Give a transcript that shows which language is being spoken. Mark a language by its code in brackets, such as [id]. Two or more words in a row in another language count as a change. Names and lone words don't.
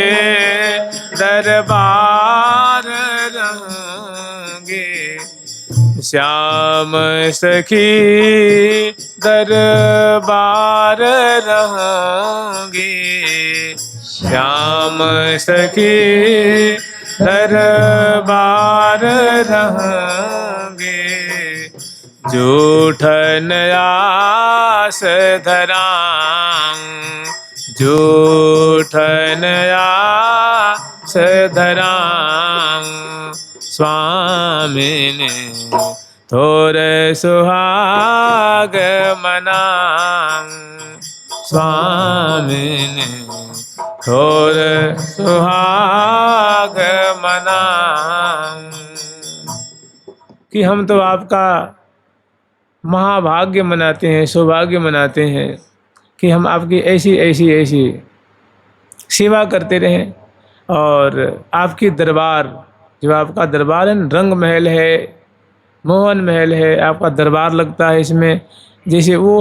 [bra] दरबार रहूंगी, श्याम सखी दरबार रहूंगी, श्याम सखी दरबार रहूंगी, जूठन आस धराऊं, जूठन आस धराऊं स्वामिने, तोर सुहाग मनाऊं स्वामिने, तोर सुहाग मनाऊं। [hi] कि हम तो आपका महाभाग्य मनाते हैं, सौभाग्य मनाते हैं कि हम आपकी ऐसी ऐसी ऐसी सेवा करते रहें। और आपकी दरबार, जो आपका दरबार है, रंग महल है, मोहन महल है, आपका दरबार लगता है इसमें।